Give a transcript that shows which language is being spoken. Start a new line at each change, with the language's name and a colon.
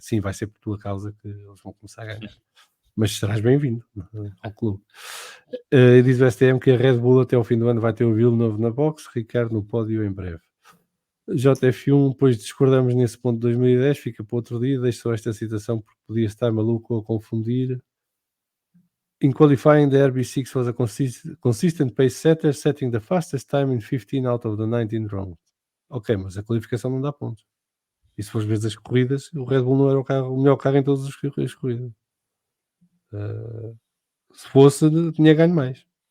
Portuguese: Sim, vai ser por tua causa que eles vão começar a ganhar. Mas serás bem-vindo ao clube. Diz o STM que a Red Bull até ao fim do ano vai ter o Villeneuve na box, Ricardo no pódio em breve. JF1, pois discordamos nesse ponto de 2010, fica para outro dia, deixo só esta citação porque podia estar maluco a confundir.
English: In qualifying, the RB6 was a consistent pace setter, setting the fastest time in 15 out of the 19 rounds.
Portuguese: Ok, mas a qualificação não dá pontos. E se fores ver as corridas, o Red Bull não era o melhor carro em todas as corridas. Se fosse, tinha ganho mais.